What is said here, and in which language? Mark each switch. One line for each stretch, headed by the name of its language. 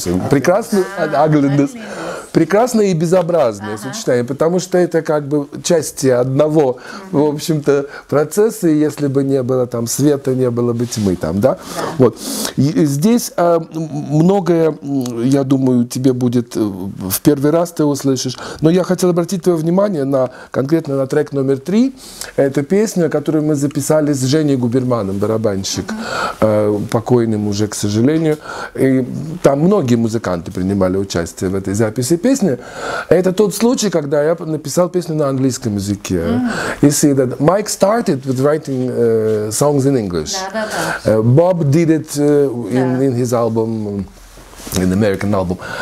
English: Прекрасно and ugliness.
Russian: Прекрасное и безобразное сочетание, потому что это как бы части одного, в общем-то, процесса, и если бы не было там света, не было бы тьмы там, да? Вот. И здесь многое, я думаю, тебе будет в первый раз ты услышишь, но я хотел обратить твое внимание на конкретно на трек номер 3. Это песня, которую мы записали с Женей Губерманом, барабанщик, покойным уже, к сожалению. И там многие музыканты принимали участие в этой записи песни. Это тот случай, когда я написал песню на английском языке.
English: You see that Mike started with writing songs in English. Bob did it in his album, in the American album.